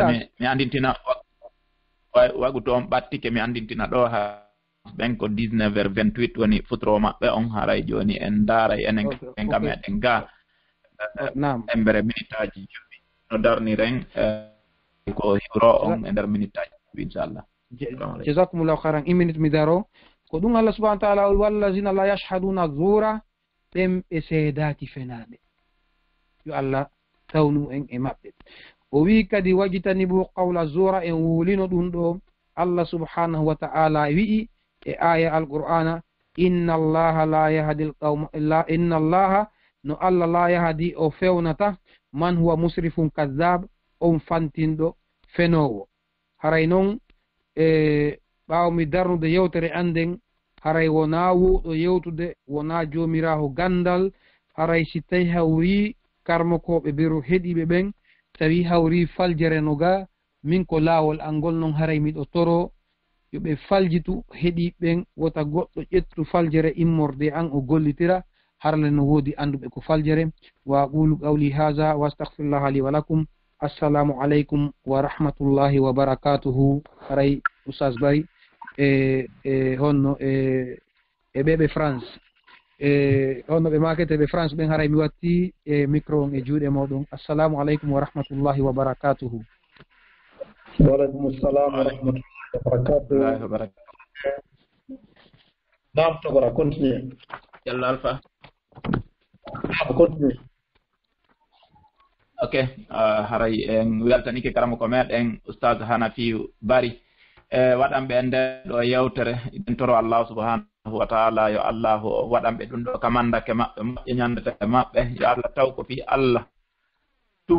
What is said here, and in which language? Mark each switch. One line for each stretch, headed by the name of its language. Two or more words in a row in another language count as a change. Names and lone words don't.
Fula: mi andintina wagu to on ɓattike mi andintina ɗo ha ɓen ko 19h28 woni futuro maɓɓe on haray joni en daaray enen enga meɗen ga embere minute aji jowi no darniren ko hiwro on e nder minute aji jowi inchallah.
Arabic: جزاكم الله خيرا
Fula: 1 minute mi daro ko ɗum
Arabic: الله سبحانه وتعالى والذين لا يشهدون الزور
Fula: ɓen ɓe seedaki fenaɓe yo Allah tawnu en e maɓɓe. o wi kadi
Arabic: واجتنبوا قول الزور
Fula: en wulino ɗum ɗo
Arabic: الله سبحانه وتعالى
Fula: wi'i e aya alqur'ana
Arabic: إن الله لا يهدي القوم إن الله
Fula: no Allah
Arabic: لا يهدي
Fula: o fewnata
Arabic: من هو مسرف كذاب
Fula: on fantinɗo fenowo. haray noon ɓaawo mi darnude yewtere anden haray wona wuuɗo yewtude wona joomiraho gandal haray si tawi hawri karmokoɓe biro heɗiɓe ɓen tawi hawri faljere no ga min ko laawol angol noon haray miɗo toro yoɓe faljitu heɗiɓen wota goɗɗo ƴettu faljere immorde an o gollitira harle no woodi anduɓe ko faljere.
Arabic: وأقول قولي هذا وأستغفر الله لي ولكم. السلام عليكم ورحمة الله وبركاته.
Fula: haray oustaz Bari honno ɓeɓe France honno ɓe maketeɓe France ɓen haray mi watti micro on e juuɗe moɗon.
Arabic: السلام عليكم ورحمة الله وبركاته. وعليكم السلام ورحمة الله وبركاته.
Fula: naam togora continue yallo alpha continue. ok haray en weltanike karamo ko meɗen oustaz Hanafi Bari waɗanɓe e nder ɗo yewtere eɗen toro
Arabic: الله سبحانه وتعالى
Fula: yo Allah waɗanɓe ɗum ɗo kamandake maɓɓe moƴƴe ñandete maɓɓe yo Allah taw ko fi Allah ɗum